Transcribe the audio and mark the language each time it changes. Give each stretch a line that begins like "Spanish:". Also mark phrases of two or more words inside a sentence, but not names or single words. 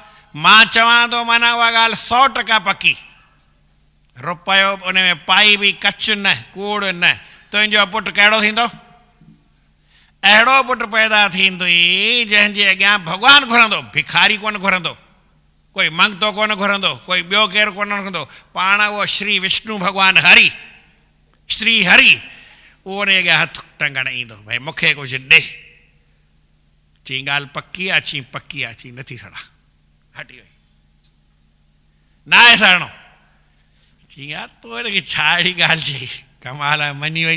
Sindhi: मां चवां थो माना उहा ॻाल्हि 100% पकी। रुपयो उन में पाई बि कच न, कूड़ न। तुंहिंजो पुटु कहिड़ो थींदो? अहिड़ो पुटु पैदा थींदुई जंहिंजे अॻियां भॻवानु घुरंदो, भिखारी कोन घुरंदो, कोई मंगतो कोन घुरंदो, कोई ॿियो केरु कोन घुरंदो। पाण उहो श्री विष्णु भॻवानु हरि, श्री हरि, उहो उन अॻियां हथु टंगणु ईंदो, भई मूंखे कुझु ॾे। चई ॻाल्हि पकी आहे? चई पकी आहे। चई नथी सड़ा, हटी वई, न आहे सड़णो। चई यार तूं हिनखे छा अहिड़ी ॻाल्हि चई, कमाल आहे, मञी वई।